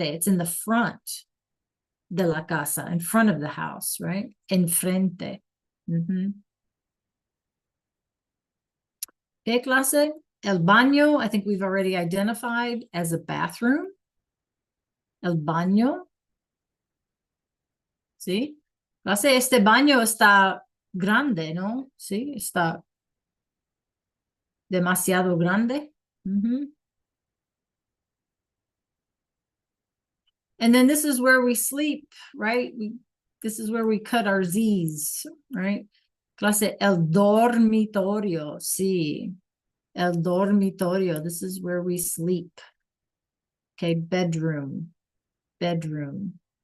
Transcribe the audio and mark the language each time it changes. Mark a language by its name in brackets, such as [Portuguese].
[English] It's in the front [Spanish] de la casa, [English] in front of the house, right? Enfrente. [Spanish] ¿Qué clase? El baño, [English] I think we've already identified as a bathroom. [Spanish] El baño. ¿Sí? Clase, este baño está grande, ¿no? Sí, está demasiado grande. [English] And then this is where we sleep, right? This is where we cut our Z's, right? [Spanish] Clase, el dormitorio, sí. El dormitorio, [English] this is where we sleep. Okay, bedroom, bedroom.